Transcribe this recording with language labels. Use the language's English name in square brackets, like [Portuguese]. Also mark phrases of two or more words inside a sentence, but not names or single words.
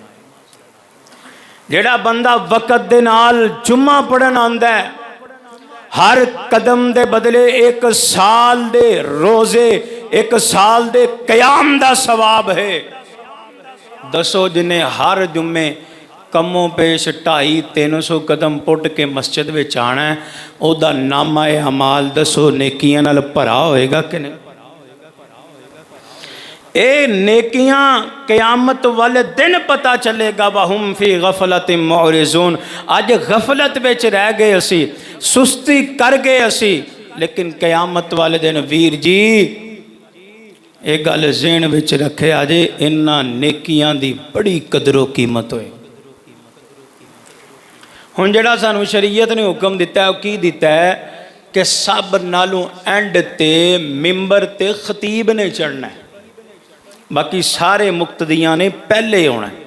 [Punjabi] جیہڑا بندہ وقت دے نال جمعہ پڑھن آندا ہے، ہر قدم دے بدلے 1 سال دے روزے، 1 سال دے قیام دا ثواب ہے. دسو جنہیں ہر جمعے کموں پیش 250-300 قدم پٹ کے مسجد میں آنا ہے، اوہدا نامہ اعمال دسو نیکیاں نال بھرا ہوئے گا کہ نہیں? اے نیکیاں قیامت والے دن پتہ چلے گا [Arabic] وَهُمْ فِي غَفْلَةٍ مُعْرِضُونَ. [Punjabi] اج غفلت وچ رہ گئے اسی، سستی کر گئے اسی، لیکن قیامت والے دن ویر جی ایک گل ذہن وچ رکھے آجے، انہاں نیکیاں دی بڑی قدر و قیمت ہوئے. ہن جڑا سانو شریعت نے حکم دیتا ہے وہ کی دیتا ہے کہ سب نالوں اینڈ تے ممبر تے خطیب نے چڑھنا ہے، باقی سارے مقتدیاں نے پہلے ہونا ہے.